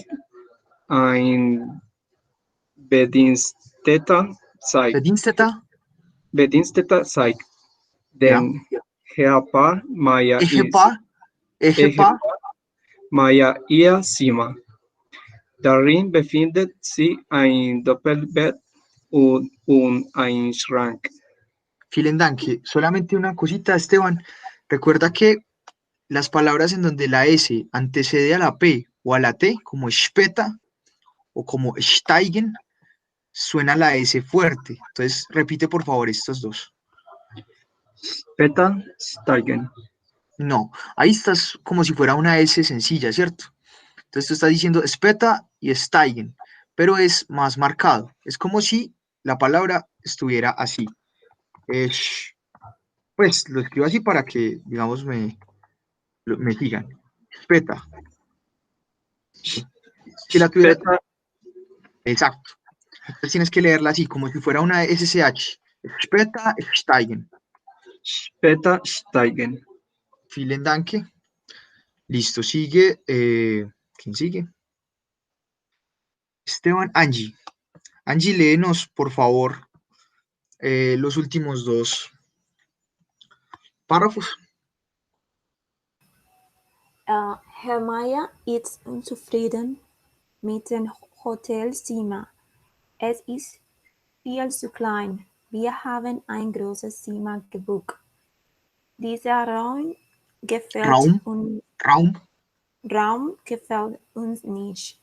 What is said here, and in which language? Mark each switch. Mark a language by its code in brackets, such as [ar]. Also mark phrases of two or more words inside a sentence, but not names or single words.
[de] Ein Bediensteter zeigt den Ehepaar Meier ihr Zimmer. Darin befindet sich ein Doppelbett und ein Schrank. Vielen Dank. [es] Solamente una cosita, Esteban. Recuerda que las palabras en donde la S antecede a la P o a la T, como später o como steigen, suena la S fuerte. Entonces, repite por favor estos dos. [de] Später steigen. [es] No, ahí estás como si fuera una S sencilla, ¿cierto? Entonces tú estás diciendo später y steigen, pero es más marcado. Es como si la palabra estuviera así. Pues lo escribo así para que, digamos, me sigan. Später. Si la tuviera... Exacto. Entonces tienes que leerla así, como si fuera una SSH. [de] Später steigen. Später steigen. Vielen Dank. [es] Listo, sigue. ¿Quién sigue? Esteban, Angie. Angie, léenos, por favor, los últimos dos párrafos. [de] Herr Meier ist unzufrieden mit dem Hotelzimmer. Es ist viel zu klein. Wir haben ein großes Zimmer gebucht. Dieser Raum gefällt uns nicht.